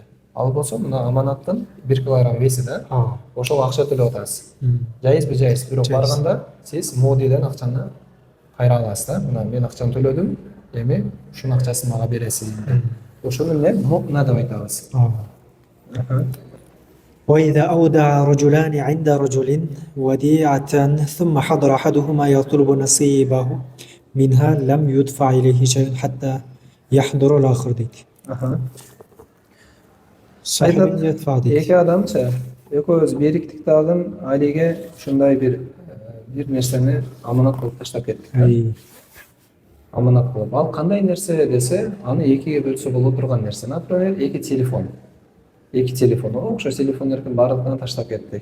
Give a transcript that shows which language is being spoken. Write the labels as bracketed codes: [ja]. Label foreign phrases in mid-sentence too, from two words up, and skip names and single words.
[ky] Ал болсо, мына аманаттын 1 килограмм веси да. Ошол акча төлөп атасыз. Жайызбы, жайыз. Бирок барганда сиз модиден акчаны кайра аласыз да. Мына мен акчаны төлөдүм, эми ушунун акчасын мага бересиң. Ошону эмне мукна деп айтабыз. [ar] وإذا أودع رجلان عند رجل وديعة ثم حضر أحدهما يطلب نصيبه منها لم يدفع إليه شيء حتى يحضر الآخر ديك. صاحب يدفع ديك. [ky] Эки адамча, экөөбүз бириктик дагы алиге ушундай бир нерсени аманат кылып таштап кеттик. Аманат кылып. Ал кандай нерсе десе, аны экиге бөлсө боло турган нерсе. Например, эки телефон. Эки телефон, окшош телефондордун баардыгын таштап кеттик.